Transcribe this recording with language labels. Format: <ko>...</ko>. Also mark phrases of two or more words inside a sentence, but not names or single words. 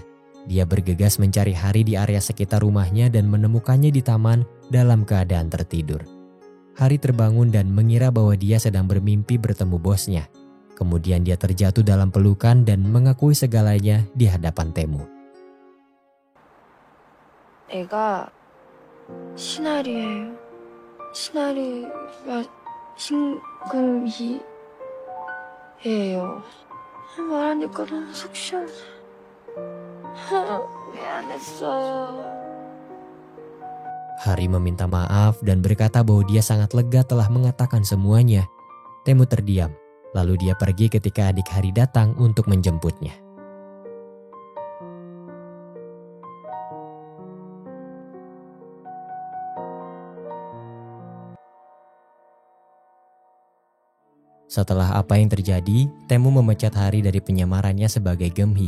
<id>Dia bergegas mencari Hari di area sekitar rumahnya dan menemukannya di taman dalam keadaan tertidur. Hari terbangun dan mengira bahwa dia sedang bermimpi bertemu bosnya. Kemudian dia terjatuh dalam pelukan dan mengakui segalanya di hadapan Taemu.</id> <ko>애가 신아리예요. 신아리가 신금희예요. 말하니까 너무 속 시원해. 미안했어요.</ko> <id>Hari meminta maaf dan berkata bahwa dia sangat lega telah mengatakan semuanya. Taemu terdiam, lalu dia pergi ketika adik Hari datang untuk menjemputnya. Setelah apa yang terjadi, Taemu memecat Hari dari penyamarannya sebagai Geumhee.</id>